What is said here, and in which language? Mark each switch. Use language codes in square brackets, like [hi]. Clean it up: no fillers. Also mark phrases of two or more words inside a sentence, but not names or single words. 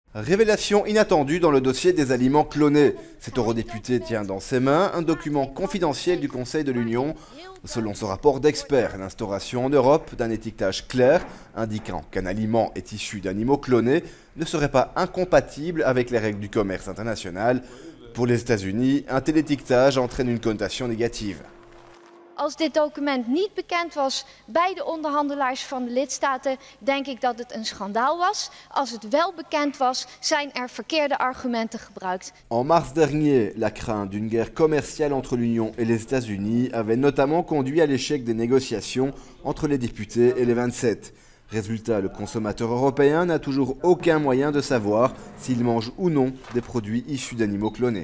[fr] Révélation inattendue dans le dossier des aliments clonés. Cet eurodéputé tient dans ses mains un document confidentiel du Conseil de l'Union. Selon ce rapport d'experts, l'instauration en Europe d'un étiquetage clair indiquant qu'un aliment est issu d'animaux clonés ne serait pas incompatible avec les règles du commerce international. Pour les États-Unis, un tel étiquetage entraîne une connotation négative. [nl] Als dit document niet bekend was bij de onderhandelaars van de lidstaten, denk ik dat het een schandaal was. Als het wel bekend was, zijn er verkeerde argumenten gebruikt. [fr] En mars dernier, la crainte d'une guerre commerciale entre l'Union et les États-Unis avait notamment conduit à l'échec des négociations entre les députés et les 27. Résultat, le consommateur européen n'a toujours aucun moyen de savoir s'il mange ou non des produits issus d'animaux clonés.